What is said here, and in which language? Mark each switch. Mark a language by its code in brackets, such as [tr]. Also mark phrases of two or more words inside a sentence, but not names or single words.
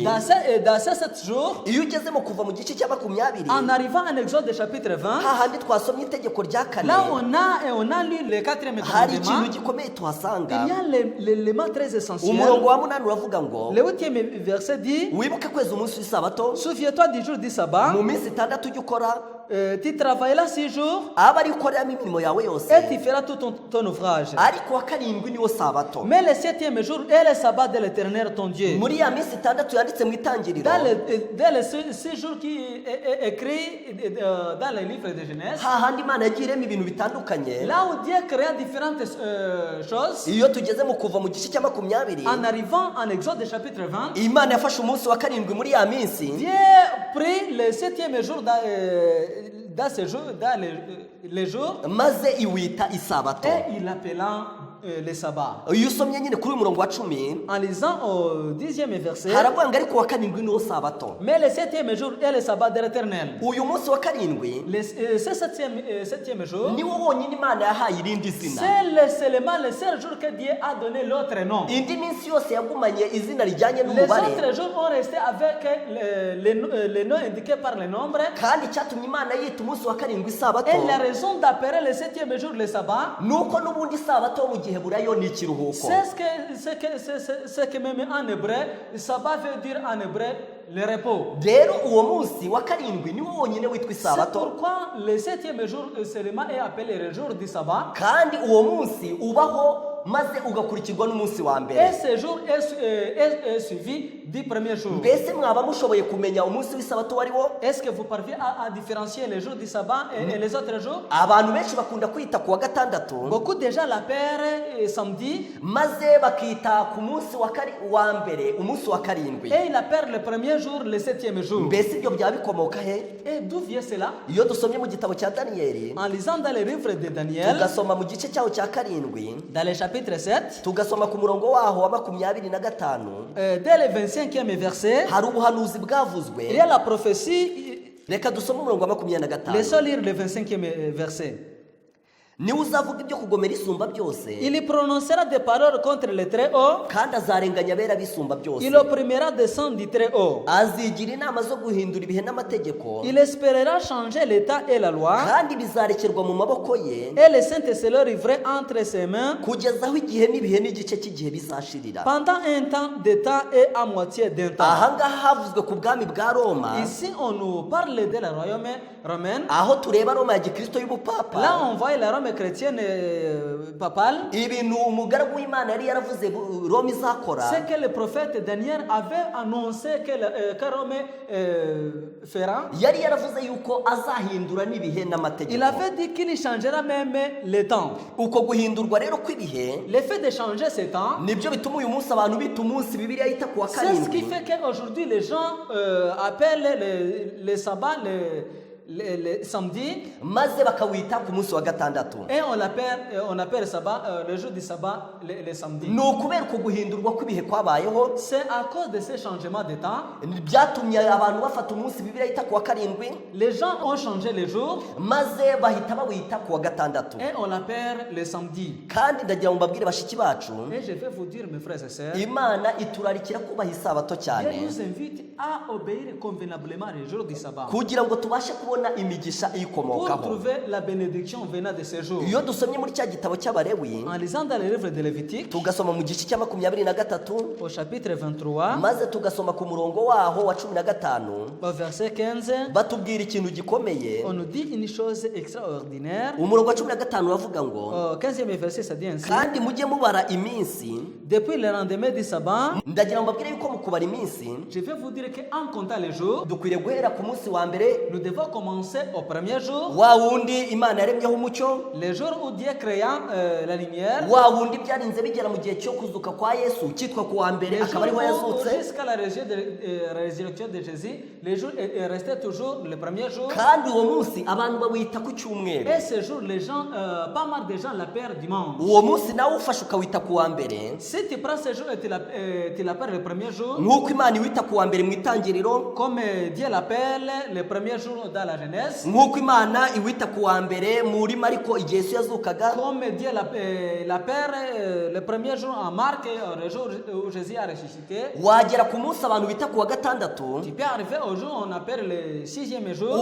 [fr] Dans ces 7 jours, [rw] iyo ugezemo kuva mu gice cya makumyabiri [fr] en arrivant en Exode chapitre 20, [rw] hahandi twasomye itegeko rya kane [fr] là on a lu le quatrième [rw] hari [fr] commandement, [rw] ikintu gikomeye tuhasanga [fr] il y a l'élément très essentiel. [rw] umurongo wa munani uravuga ngo [fr] Le 8e verset dit, [rw] wibuke kweza umunsi w'isabato [fr] souviens-toi du jour du sabbat, [rw] mu minsi itandatu ujye ukora [fr] tu travailleras 6 jours [rw] aba ari ukoreramo imirimo yawe yose [fr] et tu feras tout ton ouvrage. [rw] ariko wa karindwi niwo sabato [fr] Mais le 7e jour est le sabbat de l'Éternel ton Dieu. [rw] muri ya minsi itandatu yanditse mu itangiriro [fr] Dans les 6 jours qui est écrit dans le livre de Genèse, [rw] hahandi imana yagiye irema ibintu bitandukanye [fr] là où Dieu créa différentes choses, [rw] iyo tugeze mu kuva mu gice cya makumyabiri [fr] en arrivant en Exode chapitre 20, [rw] imana yafashe umunsi wa karindwi muri ya minsi [fr] Dieu prit le 7e jour dans les jours [rw] maze iwita isabato [fr] et il l'appela le sabbat. [rw] iyo usomye nyine kuri uyu murongo wa cumi [fr] En lisant au 10e verset, [rw] haravuga ngo ariko wa karindwi niwo sabato [fr] mais le 7e jour est le sabbat de l'Éternel. [rw] uyu munsi wa karindwi [fr] Ce 7e jour, [rw] niwo wonyine imana yahaye irindi zina [fr] c'est seulement le seul jour que Dieu a donné l'autre nom. [rw] indi minsi yose yagumanye izina rijyanye [fr] Les [rw] n'umubare [fr] autres jours ont resté avec les noms indiqués par les nombres. [rw] kandi icyatumye imana yita umunsi wa karindwi isabato [fr] Et la raison d'appeler le 7e jour le sabbat, [rw] ni uko n'ubundi isabato mu gihe burayo ni ikiruhuko [fr] c'est que même en hébreu, sabbat veut dire en hébreu le repos. [rw] rero uwo munsi wa karindwi niwo wonyine witwa [fr] C'est [rw] isabato [fr] pourquoi le 7e jour seulement est appelé le jour du sabbat. [rw] kandi uwo munsi ubaho maze ugakurikirwa n'umunsi wa [fr] Et [rw] mbere [fr] ce jour est suivi du premier jour. [rw] mbese mwaba mushoboye kumenya umunsi w'isabato uwo ari wo [fr] Est-ce que vous parvenez à différencier les jours du sabbat et les autres jours? [rw] abantu benshi bakunda kwita ku wa gatandatu [fr] Beaucoup déjà l'appellent samedi [rw] maze bakita ku munsi wa mbere umunsi wa karindwi [fr] et il appelle le premier jour le 7e jour. [rw] mbese ibyo byaba bikomoka he [fr] Et d'où vient cela? [rw] iyo dusomye mu gitabo cya daniyeli [fr] En lisant dans le livre de Daniel, [rw] tugasoma mu gice cyaho cya karindwi [fr] dans le chapitre 7, [rw] tugasoma ku murongo waho wa 25 [fr] dès le 25e verset, [rw] hari ubuhanuzi [fr] il y [rw] bwavuzwe [fr] a la prophétie. [rw] reka dusome umurongo wa 25 [fr] Laissons lire le 25e verset. [rw] niwe uzavuga ibyo kugomera isumba byose [fr] Il prononcera des paroles contre le Très-Haut. [rw] kandi azarenganya abera bisumba byose [fr] Il opprimera des sons du Très-Haut. [rw] azigira inama zo guhindura ibihe n'amategeko [fr] Il espérera changer l'état et la loi. [rw] kandi bizarekerwa mu maboko ye [fr] Et le Saint se le livrer entre ses mains [rw] kugeza aho igihe n'ibihe n'igice cy'igihe bizashirira [fr] pendant un temps de temps et à moitié d'un temps. [rw] ahangaha havuzwe ku bwami bwa roma [fr] Ici, on nous parle de la royaume romaine. [rw] aho tureba roma ya gikristo y'ubupapa [fr] Là, on voit la Rome Rome chrétienne papale, [rw] ibintu umugaragu w'Imana yari yaravuze Roma izakora, [fr] c'est que le prophète Daniel avait annoncé que Rome fera. [rw] yari yaravuze yuko azahindura n'ibihe [fr] Il [rw] n'amategeko. [fr] avait dit qu'il changera même les temps. [rw] Uko guhindurwa rero kw'ibihe [fr] Le fait de changer ces temps, [rw] nibyo bituma uyu munsi abantu bita umunsi Bibiliya yita ku wa [fr] c'est ce qui [rw] karindwi, [fr] fait qu'aujourd'hui les gens appellent les sabbats les samedis [rw] maze bakawita ku munsi wa gatandatu. [fr] et on appelle sabbat, le jour du sabbat les samedis. [rw] Ni ukubera uko guhindurwa kw'ibihe kwabayeho [fr] C'est à cause de ces changements de temps, [rw] byatumye abantu bafata umunsi Bibiliya yita ku wa karindwi [fr] les gens ont changé les jours [rw] maze bahita bawita ku wa gatandatu. [fr] et on l'appelle le samedi. [rw] Kandi ndagira ngo mbabwire bashiki bacu, [fr] Et je vais vous dire, mes frères et sœurs, [rw] Imana iturarikira kubaha isabato [fr] Dieu [rw] cyane [fr] nous invite à obéir convenablement les jours du sabbat [rw] kugira ngo tubashe kubona imigisha [fr] pour [rw] iyikomokaho. [fr] trouver la bénédiction venant de ces jours. [rw] Iyo dusomye muri cya gitabo cy'Abalewi [fr] En lisant dans le livre de Lévitique, [rw] tugasoma mu gice cya 23 [fr] au chapitre 23, [rw] maze tugasoma ku murongo waho wa 15, [fr] au verset 15, [rw] batubwira ikintu gikomeye. [fr] on nous dit une chose extraordinaire. [rw] Umurongo wa 15 uravuga ngo, [fr] Au 15e verset, ça dit ainsi: [rw] kandi mujye mubara iminsi. [fr] depuis le lendemain du sabbat, [rw] Ndagira ngo mbabwire yuko mu kubara iminsi [fr] je vais vous dire qu'en comptant les jours, [rw] dukwiriye guhera ku munsi wa mbere, [fr] nous devons commencer au premier jour, [rw] wa wundi Imana yaremyeho umucyo, [fr] le jour où Dieu créa la lumière, [rw] wa wundi byarinze bigera mu gihe cyo kuzuka kwa Yesu cyitwa ku wa mbere, [fr] le [rw] akaba ariho [fr] jour où, [rw] yazutse. [fr] jusqu'à la résurrection de Jésus, le jour est resté toujours le premier jour. [rw] Kandi uwo munsi abantu bawita ku cyumweru. [fr] Et ce jour, les gens, pas mal de gens l'appellent dimanche. [rw] Uwo munsi nawe ufashe ukawita ku wa mbere, [fr] Si tu prends ce jour et tu l'appelles le premier jour, [rw] nk'uko Imana iwita ku wa mbere mu itangiriro, [fr] comme Dieu l'appelle le premier jour dans la Genèse, [rw] nk'uko Imana iwita ku wa mbere muri Mariko igihe Yesu yazukaga, [fr] comme Dieu l'appelle le premier jour en Marc, le jour où Jésus a ressuscité, [rw] wagera ku munsi abantu bita ku wa gatandatu [fr] tu peux arriver au jour on appelle le sixième jour.